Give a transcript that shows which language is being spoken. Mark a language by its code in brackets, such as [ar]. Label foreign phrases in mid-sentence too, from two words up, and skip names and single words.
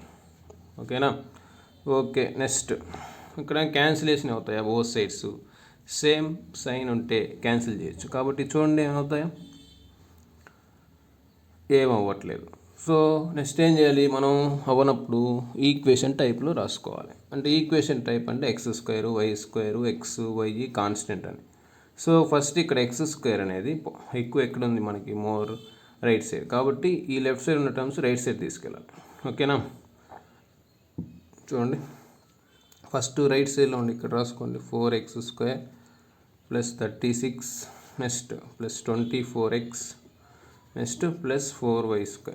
[te] ఓకేనా, [en] okay next [te] ఇక్కడ క్యాన్సిలేషన్ అవుతాయా? [en] both sides same sign [te] ఉంటే క్యాన్సిల్ చేయొచ్చు, కాబట్టి చూడండి ఏమవుతాయో, ఏమవ్వట్లేదు. సో నెక్స్ట్ ఏం చేయాలి మనం? అవ్వనప్పుడు ఈక్వేషన్ టైప్లో రాసుకోవాలి. అంటే [en] equation type [te] అంటే x² y² x y కాన్స్టెంట్ అని. సో ఫస్ట్ ఇక్కడ ఎక్స్ స్క్వేర్ అనేది ఎక్కువ ఎక్కడ ఉంది మనకి [en] more right side, [te] కాబట్టి ఈ [en] left side [te] ఉన్న [en] terms right side [te] తీసుకెళ్ళాలి. ఓకేనా, చూడండి ఫస్ట్ రైట్ సైడ్లో ఉండి ఇక్కడ రాసుకోండి 4x² ప్లస్ 36 [en] next plus [te] 24x [en] next plus [te] 4y².